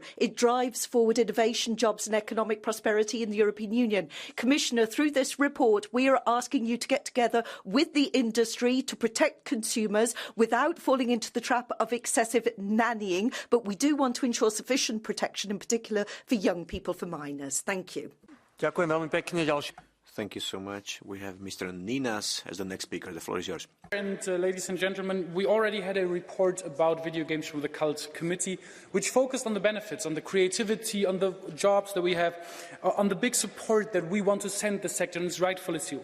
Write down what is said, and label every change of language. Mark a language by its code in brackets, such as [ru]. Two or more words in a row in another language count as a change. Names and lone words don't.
[en] It drives forward innovation, jobs and economic prosperity in the European Union. Commissioner, through this report, we are asking you to get together with the industry to protect consumers without falling into the trap of excessive nannying. But we do want to ensure sufficient protection, in particular for young people, for minors. Thank you. [sk] Ďakujem veľmi pekne. [en] Thank you so much. We have Mr. Ninas as the next speaker. The floor is yours. And ladies and gentlemen, we already had a report about video games from the Cult Committee, which focused on the benefits, on the creativity, on the jobs that we have, on the big support that we want to send the sector, and it's rightfully so.